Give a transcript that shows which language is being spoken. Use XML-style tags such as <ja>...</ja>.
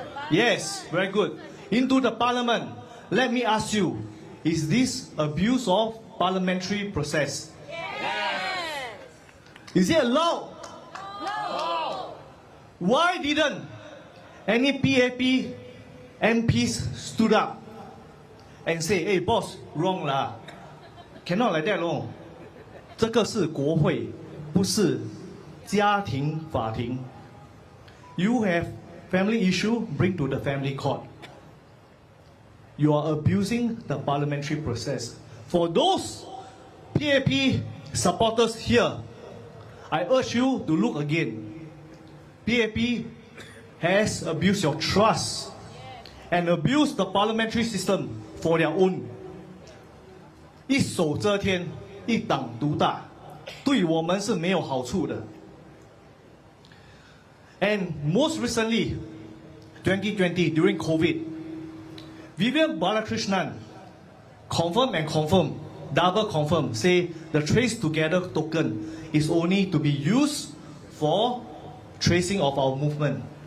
<en>Yes, very good. Into the parliament. Let me ask you, is this abuse of parliamentary process? Yes. Is it allowed? No. Why didn't any PAP MPs stood up and say, hey boss, wrong lah. Cannot like that, no.</en> <zh>这个是国会，不是家庭法庭。</zh> <en>You have family issue, bring to the family court. You are abusing the parliamentary process. For those PAP supporters here, I urge you to look again. PAP has abused your trust and abused the parliamentary system for their own.</en> <zh>一手遮天，一党独大，对我们是没有好处的。</zh> <en>And most recently, 2020, during COVID, Vivian Balakrishnan confirm, double confirm, say the Trace Together token is only to be used for tracing of our movement.</en>